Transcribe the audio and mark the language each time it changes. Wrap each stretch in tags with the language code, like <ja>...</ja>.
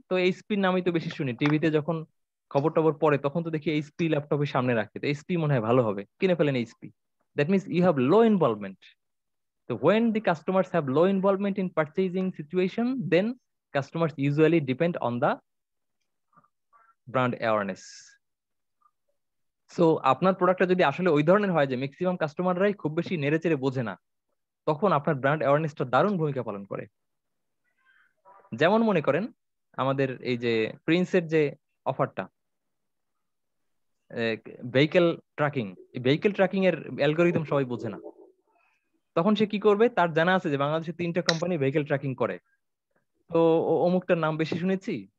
<bn>তো এইচপির নামই তো বেশি শুনি, টিভিতে যখন খবর টবর পড়ে তখন তো দেখি এইচপি ল্যাপটপের সামনে রাখে, তো এইচপি মনে হয় ভালো হবে, কিনে ফেলেন HP.</bn> <en>That means you have low involvement. So when the customers have low involvement in purchasing situation, then customers usually depend on the brand awareness.</en> <bn>So আপনার প্রোডাক্টটা যদি আসলে ওই ধরনের হয় যে ম্যাক্সিমাম কাস্টমাররাই খুব বেশি নেড়েচেড়ে বোঝে না, তখন আপনার ব্র্যান্ড অ্যাওয়ারনেসটা দারুণ ভূমিকা পালন করে। যেমন মনে করেন আমাদের এই যে প্রিন্সের যে অফারটা, ভেহিকেল ট্র্যাকিং, এই ভেহিকেল ট্র্যাকিং এর অ্যালগোরিদম সবাই বোঝে না, তখন সে কি করবে, তার জানা আছে যে বাংলাদেশে 3টা কোম্পানি ভেহিকেল ট্র্যাকিং করে, তো অমুকটার নাম বেশি শুনেছি।</bn>